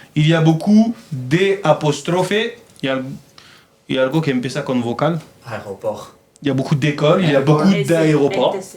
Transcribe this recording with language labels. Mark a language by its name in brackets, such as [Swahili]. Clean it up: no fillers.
[French] Il y a beaucoup de apostrophe. Il y a [Spanish] algo que empieza con vocal. [French] Aeroport. Il y a beaucoup d'écoles, il y a beaucoup d'aéroports.